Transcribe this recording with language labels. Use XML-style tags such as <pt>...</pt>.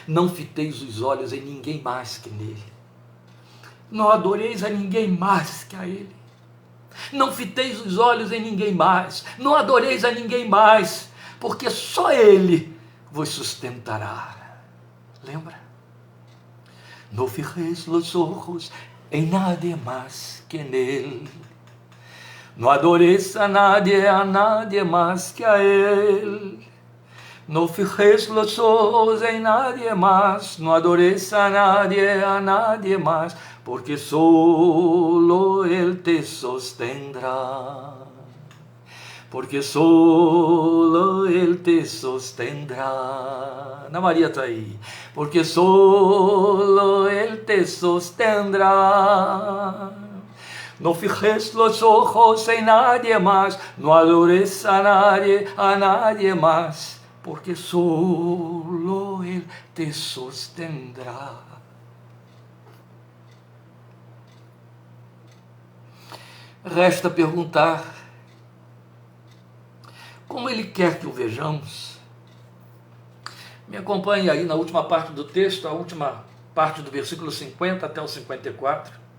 <pt>Não fiteis os olhos em ninguém mais que nele. Não adoreis a ninguém mais que a ele. Não fiteis os olhos em ninguém mais, não adoreis a ninguém mais, porque só ele vos sustentará. Lembra?</pt> <es>No fijeis los ojos em nadie más que nele. No adoreis a nadie más que a él. No fijes los ojos en nadie más, no adoreis a nadie más, porque solo Él te sostendrá. Porque solo Él te sostendrá.</es> <pt>Ana Maria está aí.</pt> <es>Porque solo Él te sostendrá. No fijes los ojos en nadie más, no adores a nadie más, porque solo Él te sostendrá.</es> <pt>Resta perguntar: como Ele quer que o vejamos? Me acompanhe aí na última parte do texto, a última parte do versículo 50 até o 54.</pt>